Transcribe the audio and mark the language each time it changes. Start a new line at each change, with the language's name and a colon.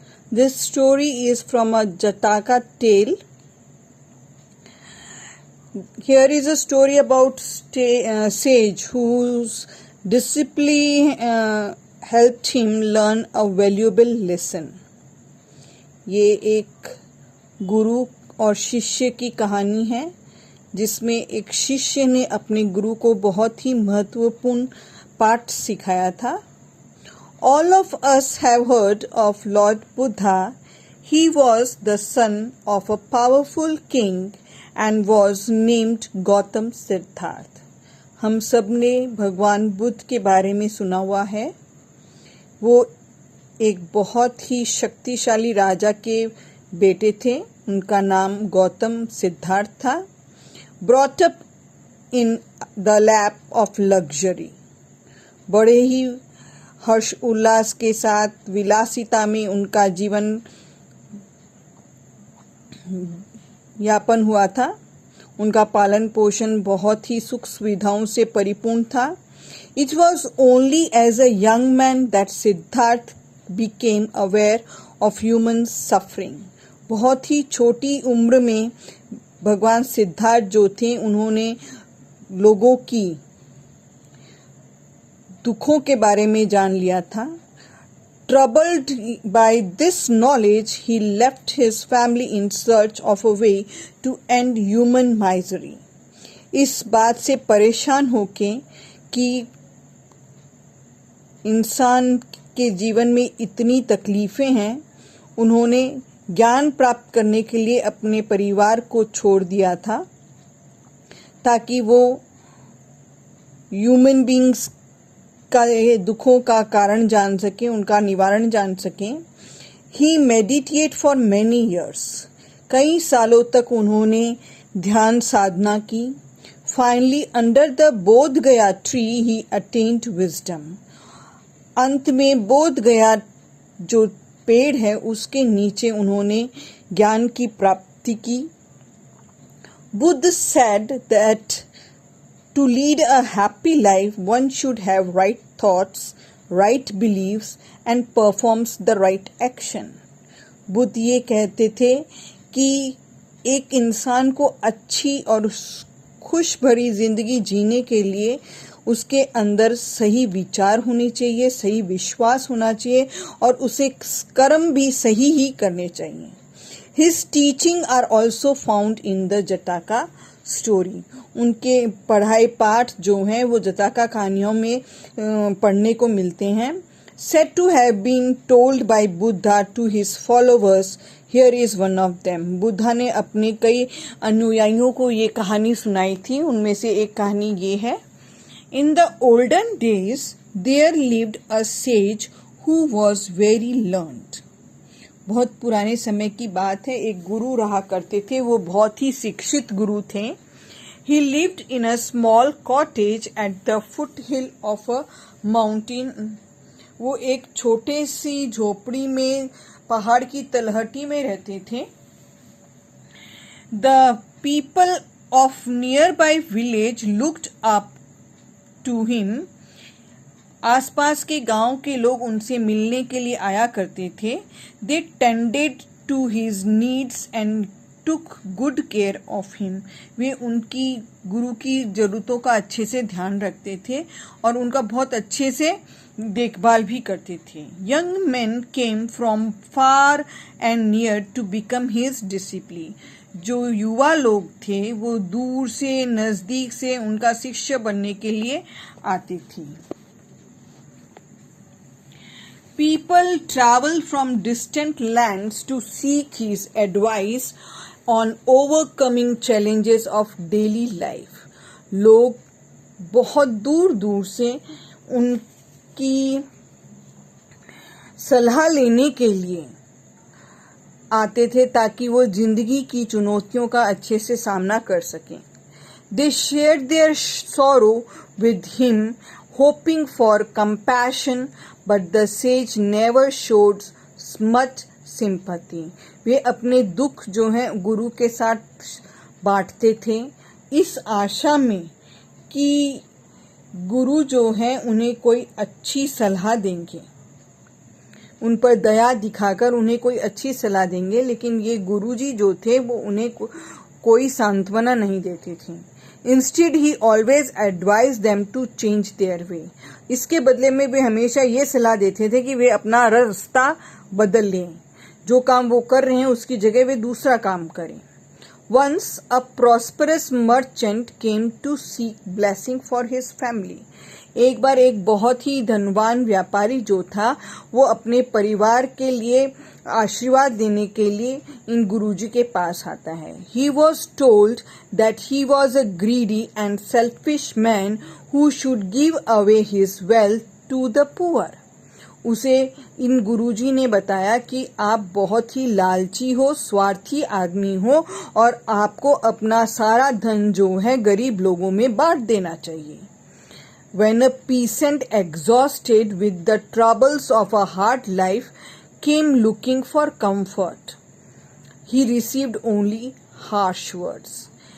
English: This story is from a Jataka tale. Here is a story about sage whose discipline helped him learn a valuable lesson.
Hindi: ये एक गुरु और शिष्य की कहानी है जिसमें एक शिष्य ने अपने गुरु को बहुत ही महत्वपूर्ण पाठ सिखाया था.
English: All of us have heard of Lord Buddha. He was the son of a powerful king and was named Gautam Siddharth.
Hindi: हम सब ने भगवान बुद्ध के बारे में सुना हुआ है. वो एक बहुत ही शक्तिशाली राजा के बेटे थे. उनका नाम गौतम सिद्धार्थ था.
English: Brought up in the lap of luxury.
Hindi: बड़े ही हर्ष उल्लास के साथ विलासिता में उनका जीवन यापन हुआ था. उनका पालन पोषण बहुत ही सुख सुविधाओं से परिपूर्ण था.
English: It was only as a young man that Siddharth became aware of human suffering.
Hindi: बहुत ही छोटी उम्र में भगवान सिद्धार्थ जो थे उन्होंने लोगों की दुखों के बारे में जान लिया था.
English: Troubled by this knowledge, he left his family in search of a way to end human misery.
Hindi: इस बात से परेशान होके कि इंसान के जीवन में इतनी तकलीफ़ें हैं, उन्होंने ज्ञान प्राप्त करने के लिए अपने परिवार को छोड़ दिया था ताकि वो
English: human beings
Hindi: का दुखों का कारण जान सकें, उनका निवारण जान सकें.
English: He meditate for many years.
Hindi: कई सालों तक उन्होंने ध्यान साधना की.
English: Finally under the Bodh Gaya tree he attend wisdom.
Hindi: अंत में बोध गया जो पेड़ है उसके नीचे उन्होंने ज्ञान की प्राप्ति की.
English: Buddha said that to lead a happy life one should have right thoughts, right beliefs and performs the right action.
Hindi: Buddha ये कहते थे कि एक इंसान को अच्छी और खुश भरी जिंदगी जीने के लिए उसके अंदर सही विचार होने चाहिए, सही विश्वास होना चाहिए और उसे कर्म भी सही ही करने चाहिए.
English: His teaching are also found in the Jataka story.
Hindi: उनके पढ़ाई पाठ जो हैं वो जताका कहानियों में पढ़ने को मिलते हैं.
English: Said to have been told by Buddha to his followers. Here is one of them.
Hindi: Buddha ने अपने कई अनुयायियों को ये कहानी सुनाई थी. उनमें से एक कहानी ये है.
English: In the olden days, there lived a sage who was very learned.
Hindi: बहुत पुराने समय की बात है. एक गुरु रहा करते थे. वो बहुत ही शिक्षित गुरु थे.
English: He lived in a small cottage at the foothill of a mountain.
Hindi: वो एक छोटे सी झोपड़ी में पहाड़ की तलहटी में रहते थे.
English: The people of nearby village looked up to him.
Hindi: आसपास के गांव के लोग उनसे मिलने के लिए आया करते थे.
English: They tended to his needs and took good care of him.
Hindi: वे उनकी गुरु की जरूरतों का अच्छे से ध्यान रखते थे और उनका बहुत अच्छे से देखभाल भी करते थे.
English: Young men came from far and near to become his disciple.
Hindi: जो युवा लोग थे वो दूर से नजदीक से उनका शिष्य बनने के लिए आते थे.
English: People travel from distant lands to seek his advice on overcoming challenges of daily life.
Hindi: लोग बहुत दूर दूर से उनकी सलाह लेने के लिए आते थे ताकि वो जिंदगी की चुनौतियों का अच्छे से सामना कर सकें.
English: They shared their sorrow with him, hoping for compassion, but the sage never showed much sympathy.
Hindi: वे अपने दुख जो है गुरु के साथ बांटते थे, इस आशा में कि गुरु जो है उन्हें कोई अच्छी सलाह देंगे, उन पर दया दिखाकर उन्हें कोई अच्छी सलाह देंगे। लेकिन ये गुरुजी जो थे वो उन्हें कोई सांत्वना नहीं देते थे।
English: Instead he always advise them to change their way.
Hindi: इसके बदले में वे हमेशा ये सलाह देते थे कि वे अपना रास्ता बदल लें, जो काम वो कर रहे हैं उसकी जगह वे दूसरा काम करें।
English: Once a prosperous merchant came to seek blessing for his family.
Hindi: एक बार एक बहुत ही धनवान व्यापारी जो था वो अपने परिवार के लिए आशीर्वाद देने के लिए इन गुरुजी के पास आता है।
English: He was told that he was a greedy and selfish man who should give away his wealth to the poor.
Hindi: उसे इन गुरुजी ने बताया कि आप बहुत ही लालची हो, स्वार्थी आदमी हो और आपको अपना सारा धन जो है गरीब लोगों में बांट देना चाहिए।
English: When a peasant exhausted with the troubles of a hard life came looking for comfort, he received only harsh words.